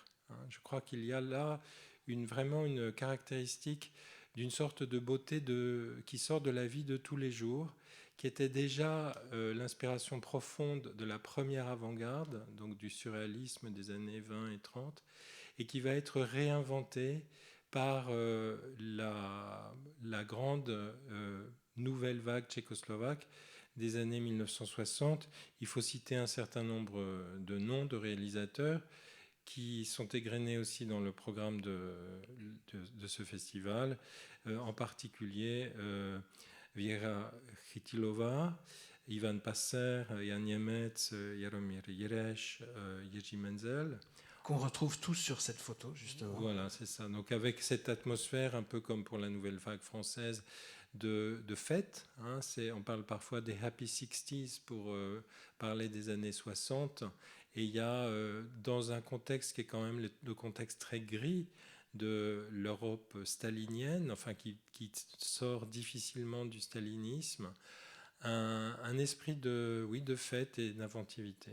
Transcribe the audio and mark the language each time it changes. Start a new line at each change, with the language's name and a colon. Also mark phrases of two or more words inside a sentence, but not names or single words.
French: Je crois qu'il y a là vraiment une caractéristique d'une sorte de beauté qui sort de la vie de tous les jours, qui était déjà l'inspiration profonde de la première avant-garde, donc du surréalisme des années 20 et 30, et qui va être réinventée par la grande nouvelle vague tchécoslovaque des années 1960. Il faut citer un certain nombre de noms de réalisateurs qui sont égrenés aussi dans le programme de ce festival, en particulier Věra Chytilova, Ivan Passer, Jan Němec, Jaromír Jireš, Jiří Menzel. Qu'on retrouve tous sur cette photo, justement. Voilà, c'est ça. Donc avec cette atmosphère, un peu comme pour la nouvelle vague française, de fête. On parle parfois des Happy 60s pour parler des années 60. Et il y a, dans un contexte qui est quand même le contexte très gris de l'Europe stalinienne, enfin qui sort difficilement du stalinisme, un esprit de fête et d'inventivité.